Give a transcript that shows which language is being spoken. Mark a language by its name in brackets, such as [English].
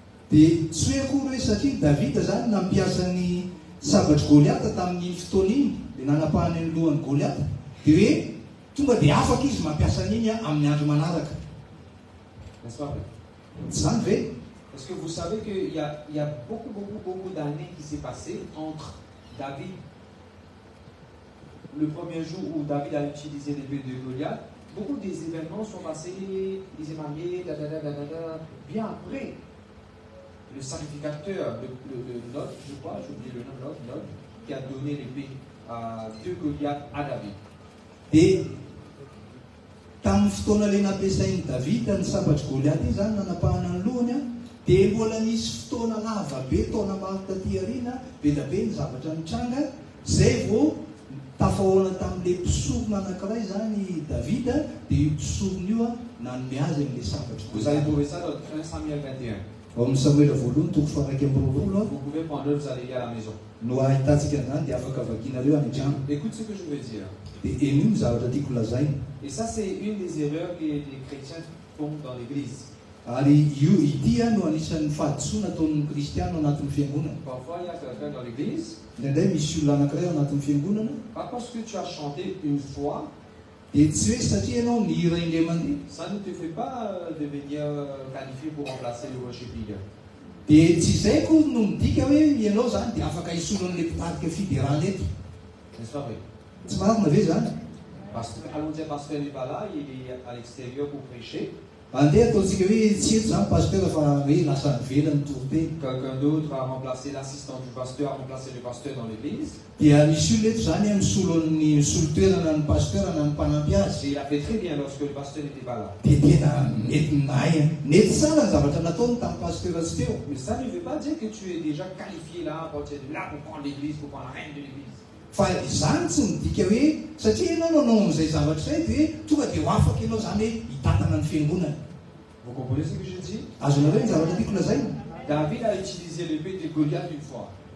[Malagasy] Dia tsy hoe akory hoe satria Davida zany nampiasany sabatry Goliath tamin'ny fotoana iny dia nanapahany ny lohan'ny Goliath dia hoe tonga dia afaka izy mampiasa an'iny amin'ny andro manaraka. [French] N'est-ce pas vrai? [Malagasy] Tsy zany ve? [French] Parce que vous savez qu'il y a beaucoup d'années qui s'est passé entre David, le premier jour où David a utilisé l'épée de Goliath, beaucoup des événements sont passés, il s'est marié, bien après. Le sacrificateur de Nod, je crois, j'ai oublié le nom, Nod, qui a donné l'épée de Goliath à David. [Malagasy] Et tamin'ny fotoana ilay nampiasain'i Davida ny sabatry Goliath iny zany nanapahana ny lohany dia mbola nisy fotoana lava be taona maro taty aoriana be da be ny zavatra nitranga zay vao tafahoana tamin'ilay mpisorona anankiray zany Davida dia io mpisorona io nanome azy amin'ilay sabatry [French] Vous avez trouvé ça dans 1 Samuel 21. [Malagasy] Ao amin'ny Samuela voalohany toko faha 1 [French] Vous pouvez prendre, vous allez lire à la maison. [Malagasy] no ahitantsika an'izany dia afaka vakianareo any an-trano. [French] Écoute ce que je veux dire. [Malagasy] Dia eny ny zavatra tiako lazaina. [French] Et ça, c'est une des erreurs que les chrétiens font dans l'église. [Malagasy] Ary io ity no anisan'ny fahadisoana ataon'ny kristiano anatin'ny fiangonana. [French] Parfois, il y a quelqu'un dans l'église. [Malagasy] Indraindray misy olona anankiray ao anatin'ny fiangonana. [French] Pas parce que tu as chanté une fois, [Malagasy] dia tsy hoe satria ianao mihira indray mandeha. [French] ça ne te fait pas devenir qualifié pour remplacer le worship leader. [Malagasy] Dia tsy izay koa no midika hoe ianao zany dia afaka hisolon'ilay mpitarika fiderana eto. [French] N'est-ce pas vrai? [Malagasy] Tsy marina ve zany? [French] Allons dire, pasteur n'est pas là, il est à l'extérieur pour prêcher. [Malagasy] Andeha ataontsika hoe tsy eto zany pasteur fa hoe lasa nivelany toropeny. [French] Quelqu'un d'autre a remplacé l'assistant du pasteur, a remplacé le pasteur dans l'église. [Malagasy] Dia misy olona eto zany misolo toerana ny pasteur na ny mpanampy azy. [French] Et il a fait très bien lorsque le pasteur n'était pas là. [Malagasy] Dia tena mety mahay nety tsara ny zavatra nataony tamin'ny pasteur tsy teo. [French] Mais ça ne veut pas dire que tu es déjà qualifié là, à partir de là, pour prendre l'église, pour prendre la reine de l'église. [Malagasy] Fa izany tsy midika hoe satria ianao nanao amin'izay zavatra izay dia tonga dia ho afaka ianao zany hoe hitatana ny fiangonana. [French] Vous comprenez ce que je dis? [Malagasy] Azonareo ny zavatra tiako lazaina. [French] David a utilisé l'épée de Goliath une fois.